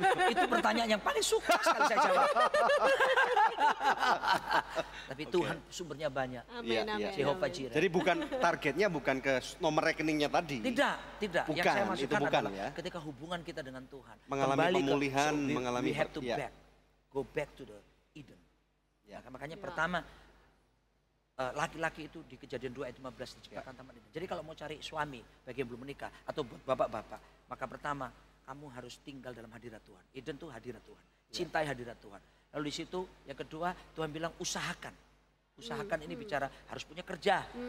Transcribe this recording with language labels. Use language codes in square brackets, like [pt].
[id] Itu pertanyaan yang paling suka sekali saya jawab. Tapi Tuhan sumbernya banyak. Amin, amin. Jehovah Jireh. Jadi bukan targetnya bukan ke nomor rekeningnya tadi. Tidak. Bukan, yang saya maksudkan adalah ketika hubungan kita dengan Tuhan. Mengalami pemulihan, mengalami [en] we have to go back to the Eden. [id] Makanya pertama laki-laki itu di Kejadian 2 ayat 15 diciptakan taman Eden. Jadi kalau mau cari suami bagi yang belum menikah atau buat bapak-bapak, maka pertama kamu harus tinggal dalam hadirat Tuhan. Eden itu hadirat Tuhan. Cintai hadirat Tuhan. Lalu di situ yang kedua Tuhan bilang usahakan. Usahakan ini bicara harus punya kerja.